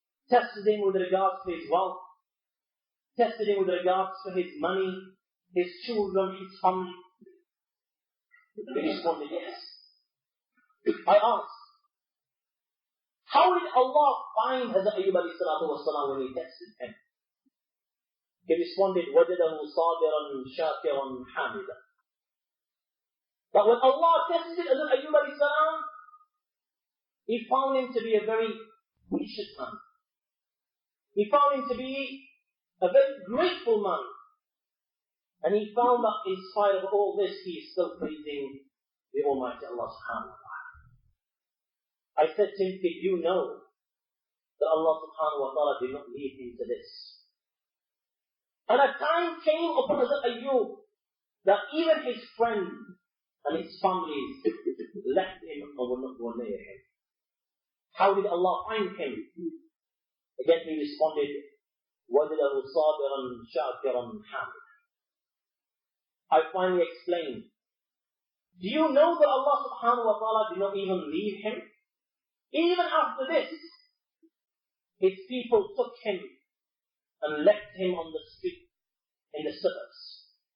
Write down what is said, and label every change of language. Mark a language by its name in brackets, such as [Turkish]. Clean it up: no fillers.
[English] Tested him with regards to his wealth, tested him with regards to his money, his children, his family. He responded, yes. I asked, how did Allah find Hazrat Ayyub alayhi salatu wasalam when he tested him? He responded, [Arabic] وَجَدَهُ صَابِرًا شَاكِرًا حَامِدًا. [English] But when Allah tested Hazrat Ayyub alayhi salam, he found him to be a very patient man. He found him to be a very grateful man. And he found that in spite of all this, he is still praising the Almighty Allah subhanahu wa ta'ala. I said to him, did you know that Allah subhanahu wa ta'ala did not lead him to this? And a time came upon Hazrat Ayyub that even his friends and his families left him and would not go near him. How did Allah find him? Again he responded, [Arabic] وَجَدَهُ صَابِرًا شَاكِرًا حَامِدًا. [English] I finally explained, do you know that Allah subhanahu wa ta'ala did not even leave him? Even after this, his people took him and left him on the street in the suburbs.